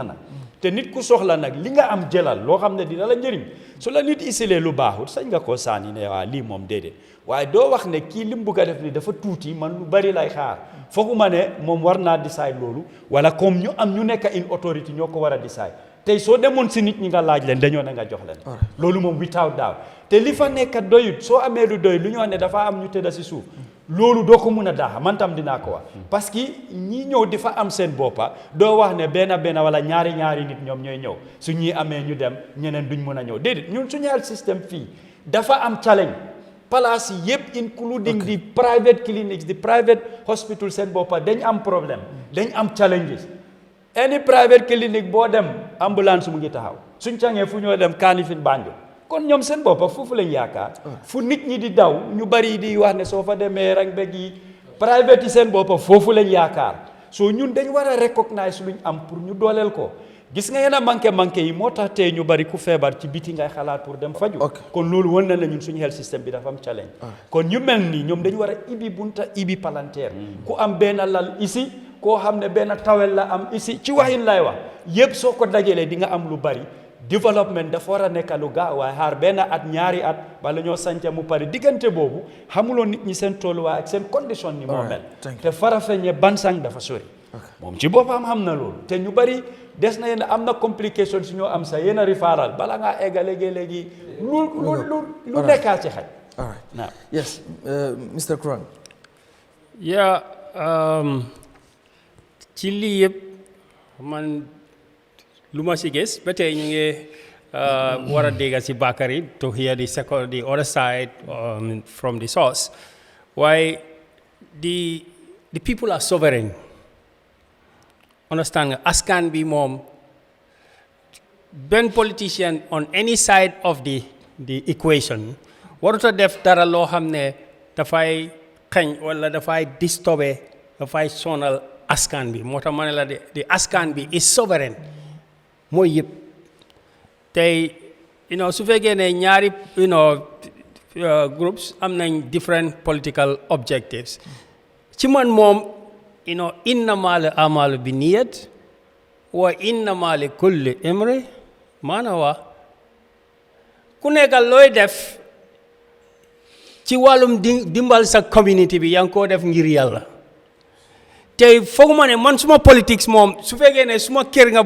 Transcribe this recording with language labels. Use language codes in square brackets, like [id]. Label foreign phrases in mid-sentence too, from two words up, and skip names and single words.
[wo] na te nit ku soxla nag li nga am jëlal loo xam ne dina la njëriñ su la nit isilee lu baaxul sañ nga koo sànni ne waa lii moom déedéet waaye doo wax ne kii lim bugg a def ni dafa tuuti man lu bari lay xaar fooguma ne moom war naa decide loolu wala comme ñu am ñu nekk [en] in authority [wo] ñoo ko war a decide tey soo demoon si nit ñi nga laaj leen dañoo ne nga jox leen loolu moom [en] without doubt [wo] te li fa nekk doyut soo amee lu doy lu ñoo ne dafa am ñu tëdda si suuf loolu doo ko mun a daaxa man tam dinaa ko wax parce que ñi ñëw di fa am seen boppa doo wax ne benn wala ñaari nit ñoom ñooy ñëw su ñuy amee ñu dem ñeneen duñ mun a ñëw déedéet ñun suñu [en] health system [wo] fii dafa am challenge place yi yëpp [en] including the private clinics the private hospital [wo] seen boppa dañ am problème dañ am challenges [en] any private clinic [wo] boo dem ambulance mu ngi taxaw suñ cangee fu ñoo dem Kanifing Banjul kon ñoom seen boppa foofu lañ yaakaar fu nit ñi di daw ñu bari di wax ne soo fa demee rek mbég yi private yi seen boppa foofu lañ yaakaar soo ñun dañ war a recognize luñ am pour ñu dooleel ko gis nga yéen a manqué yi moo tax tey ñu bari ku feebar ci biti ngay xalaat pour dem faju kon loolu wan na la ñun suñu [en] health system [wo] bi dafa am challenge kon ñu mel nii ñoom dañu war a ibi bunta ibi palanteer ku am benn lal ici koo xam ne benn tawel la am ici ci waxin lay wax yëpp soo ko dajalee di nga am lu bari développement dafa war a nekk lu gaaw waaye xaar benn at ñaari at bala ñoo sanca mu pare diggante boobu xamuloo nit ñi seen tolluwaay ak seen condition ni moo mel te Farafenni Bansang dafa sori moom ci boppam xam na loolu te ñu bari des na yéen am na complication su ñoo am sax yéen a rifaaral bala ngaa egga léegi lu nekkaa ci xaj [en] all right yes Mr. Kurang [wo] ci lii yëpp man lu ma si gis ba tey ñu ngi war a dégg si Bakary [en] to hear the other side from the source [wo] waaye [en] the people are sovereign [wo] understand nga askan bi moom benn [en] politician on any side of the equation [wo] warut a def dara loo xam ne dafay xeñ wala dafay disturbe dafay sonal askan bi moo tax ma ne la de askan bi [en] is sovereign [wo] mooy yëpp tey su fekkee ne ñaari groups am nañ [en] different political objectives [wo] ci man moom [ar] إنما الأعمال بالنيات وإنما لكل امرئ ما [wo] nawa ku nekkal looy def ci wàllum dimbal sa community bi yaa ngi koo def ngir yàlla tey fooguma ne man suma politics moom su fekkee ne suma kër nga